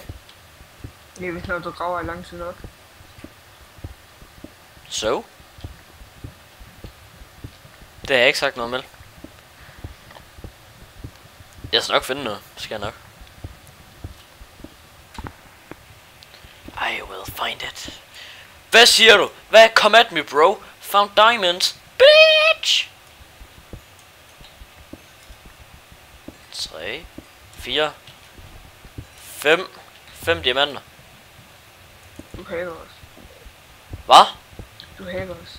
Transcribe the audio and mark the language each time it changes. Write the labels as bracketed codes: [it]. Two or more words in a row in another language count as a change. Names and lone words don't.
[da] Det er hvis når du graver i lang tid nok. Så. Det har jeg ikke sagt noget med. Jeg skal nok finde noget. Skal jeg nok. [en] I will find it. [da] Hvad siger du? Hvad? [en] Come at me, bro. Found diamonds. Bitch! 3, 4, 5. [da] 5 diamanter. Du hacker os. Hvad? Du hacker os.